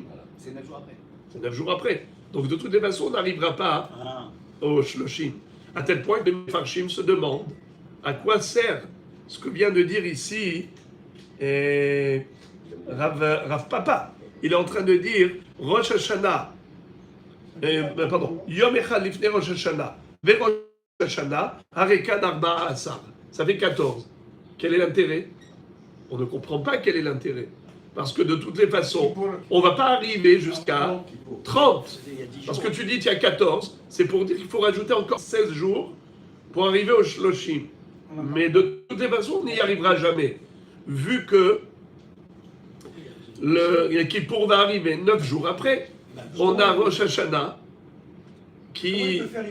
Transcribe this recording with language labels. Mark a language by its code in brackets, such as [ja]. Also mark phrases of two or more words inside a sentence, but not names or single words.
[fr] C'est 9 jours après. C'est 9 jours après. Donc de toutes les façons, on n'arrivera pas aux Shloshim. À tel point que les Mefarshim se demandent à quoi sert ce que vient de dire ici Rav Papa. Il est en train de dire [he] ראש השנה יום אחד לפני ראש השנה וראש השנה הרי כאן ארבעה עשר. [fr] Ça fait 14. Quel est l'intérêt? On ne comprend pas quel est l'intérêt. Parce que de toutes les façons, on ne va pas arriver jusqu'à 30. Parce que tu dis qu'il y a 14, c'est pour dire qu'il faut rajouter encore 16 jours pour arriver au Shloshim. Mais de toutes les façons, on n'y arrivera jamais. Vu que le Kippour va arriver 9 jours après, on a Rosh Hashanah qui...